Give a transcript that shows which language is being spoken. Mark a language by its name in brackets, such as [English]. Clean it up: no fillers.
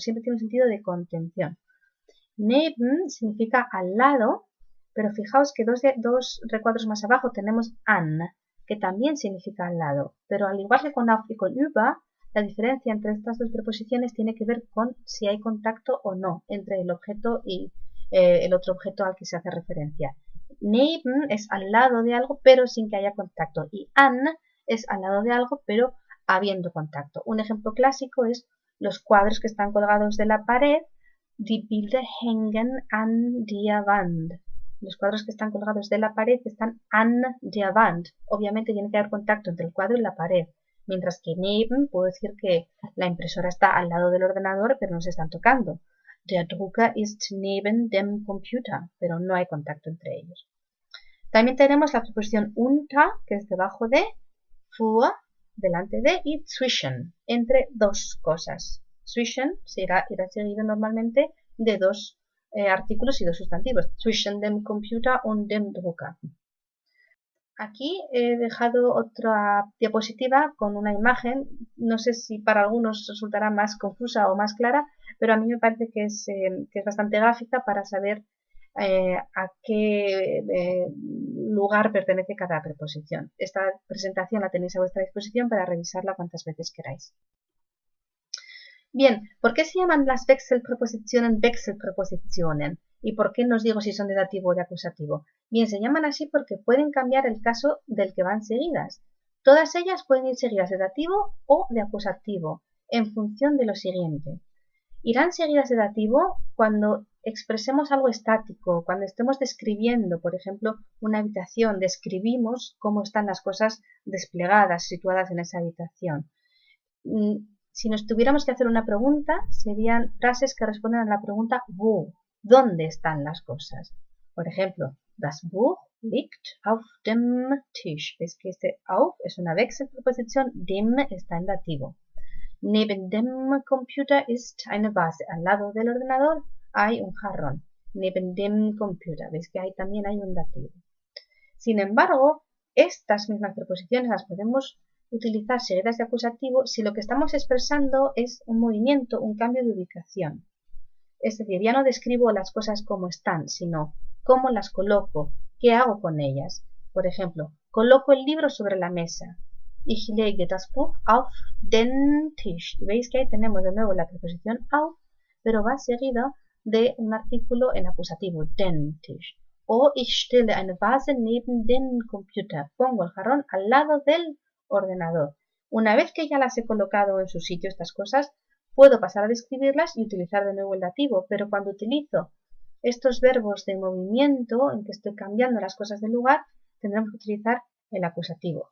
[Spanish] Siempre tiene un sentido de contención. Neben significa al lado, pero fijaos que dos recuadros más abajo tenemos an, que también significa al lado, pero al igual que con auf y con über, la diferencia entre estas dos preposiciones tiene que ver con si hay contacto o no entre el objeto y el otro objeto al que se hace referencia. Neben es al lado de algo, pero sin que haya contacto, y an es al lado de algo, pero habiendo contacto. Un ejemplo clásico es los cuadros que están colgados de la pared. [German] Die Bilder hängen an der Wand. [Spanish] Los cuadros que están colgados de la pared están [German] an der Wand. [Spanish] Obviamente tiene que haber contacto entre el cuadro y la pared. Mientras que neben puedo decir que la impresora está al lado del ordenador, pero no se están tocando. [German] Der Drucker ist neben dem Computer, [Spanish] pero no hay contacto entre ellos. También tenemos la preposición unter, que es debajo de, vor, delante de, y zwischen, entre dos cosas. Zwischen irá seguido normalmente de dos artículos y dos sustantivos. [German] Zwischen dem Computer und dem Drucker. [Spanish] Aquí he dejado otra diapositiva con una imagen. No sé si para algunos resultará más confusa o más clara, pero a mí me parece que es bastante gráfica para saber a qué lugar pertenece cada preposición. Esta presentación la tenéis a vuestra disposición para revisarla cuantas veces queráis. Bien, ¿por qué se llaman las Wechselprepositionen Wechselprepositionen? ¿Y por qué nos digo si son de dativo o de acusativo? Bien, se llaman así porque pueden cambiar el caso del que van seguidas. Todas ellas pueden ir seguidas de dativo o de acusativo, en función de lo siguiente. Irán seguidas de dativo cuando expresemos algo estático, cuando estemos describiendo, por ejemplo, una habitación, describimos cómo están las cosas desplegadas, situadas en esa habitación. Si nos tuviéramos que hacer una pregunta, serían frases que responden a la pregunta wo, ¿dónde están las cosas? Por ejemplo, [German] das Buch liegt auf dem Tisch. [Spanish] ¿Ves que este auf es una Wechselpreposición? Dem está en dativo. [German] Neben dem Computer ist eine Vase. [Spanish] Al lado del ordenador hay un jarrón. [German] Neben dem Computer. [Spanish] ¿Ves que ahí también hay un dativo? Sin embargo, estas mismas preposiciones las podemos utilizar seguidas de acusativo si lo que estamos expresando es un movimiento, un cambio de ubicación. Es decir, ya no describo las cosas como están, sino cómo las coloco, qué hago con ellas. Por ejemplo, coloco el libro sobre la mesa. [German] Ich lege das Buch auf den Tisch. [Spanish] Veis que ahí tenemos de nuevo la preposición auf, pero va seguido de un artículo en acusativo, [German] den Tisch. O ich stelle eine Vase neben den Computer. [Spanish] Pongo el jarrón al lado del ordenador. Una vez que ya las he colocado en su sitio estas cosas, puedo pasar a describirlas y utilizar de nuevo el dativo, pero cuando utilizo estos verbos de movimiento en que estoy cambiando las cosas de lugar, tendremos que utilizar el acusativo.